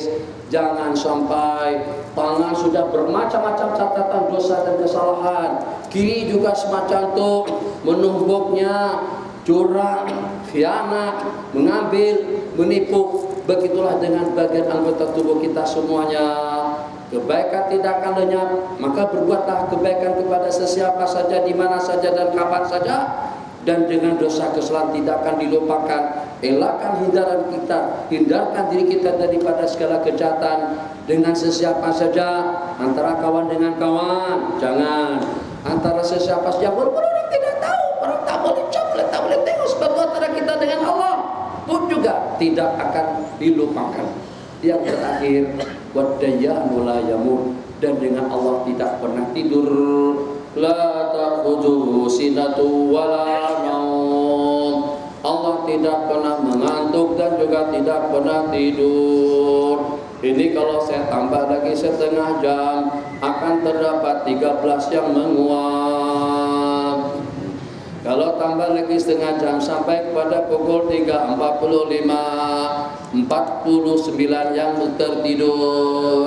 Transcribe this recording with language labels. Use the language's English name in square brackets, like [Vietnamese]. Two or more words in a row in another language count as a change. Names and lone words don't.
[Malay] Jangan sampai tangan sudah bermacam-macam catatan dosa dan kesalahan, kiri juga semacam itu menumpuknya, curang, khianat, mengambil, menipu. Begitulah dengan bagian anggota tubuh kita semuanya. Kebaikan tidak akan lenyap, maka berbuatlah kebaikan kepada sesiapa saja, di mana saja dan kapan saja. Dan dengan dosa kesalahan tidak akan dilupakan. Elakkan hindarkan diri kita daripada segala kejahatan dengan sesiapa saja. Antara kawan dengan kawan, jangan. Antara sesiapa saja, walaupun orang tidak tahu, orang tak boleh coplet, tak boleh tengok, sebab antara kita dengan Allah pun juga tidak akan dilupakan. Yang terakhir, [Arabic] والديان لا يموت, [Malay] dan dengan Allah tidak pernah tidur. [Arabic] لا تأخذه سنة ولا نوم. [Malay] Allah tidak pernah mengantuk dan juga tidak pernah tidur. Ini kalau saya tambah lagi setengah jam, akan terdapat 13 yang menguap. Kalau tambah lagi setengah jam sampai kepada pukul 3.45, 49 yang tertidur.